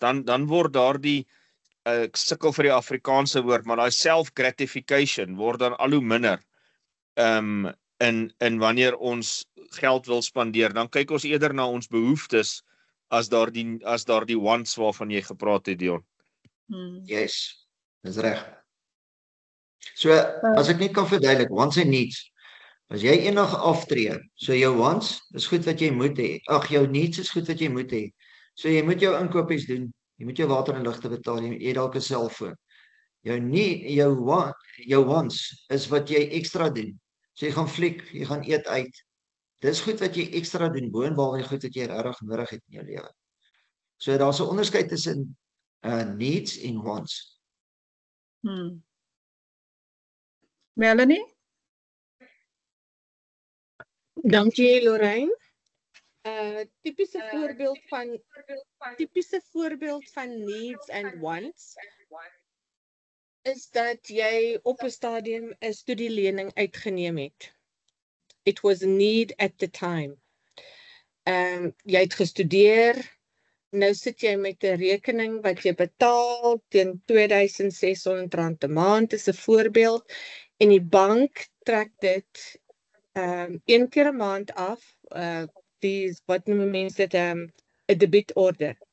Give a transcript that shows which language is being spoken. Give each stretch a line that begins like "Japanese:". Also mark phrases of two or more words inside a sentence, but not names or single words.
Afrikaans: Dan word daardie ek sukkel vir die Afrikaanse woord, maar daai self-gratification word dan al hoe minder. En wanneer ons geld wil spandeer, dan kyk ons eerder na ons behoeftes as daardie wants waarvan jy gepraat het, Dion. Yes, dis reg. So, as ek net kan verduidelik,
English: wants and needs.
Afrikaans: As jy eendag aftree, so jou wants is goed wat jy moet hê. Jou needs is goed wat jy moet hê. So jy moet jou inkopies doen, jy moet jou water en ligte betaal, jy het dalk 'n selfoon. Jou wants is wat jy ekstra doen. So jy gaan fliek, jy gaan eet uit. Dis goed wat jy ekstra doen, boonbehalwe goed wat jy regtig nodig het in jou lewe. So daar's 'n onderskeid tussen needs en wants. Melanie? Dankie Lorraine. Tipiese voorbeeld van
English: needs and wants
Afrikaans: is dat jy op 'n stadium 'n studielening uitgeneem het.
English: It was a need at the time.
Afrikaans: Jy het gestudeer, nou sit jy met 'n rekening wat jy betaal teen R2600 'n maand, is 'n voorbeeld, en die bank trek dit een keer 'n maand af, wat noem mense dit, 'n debietorder.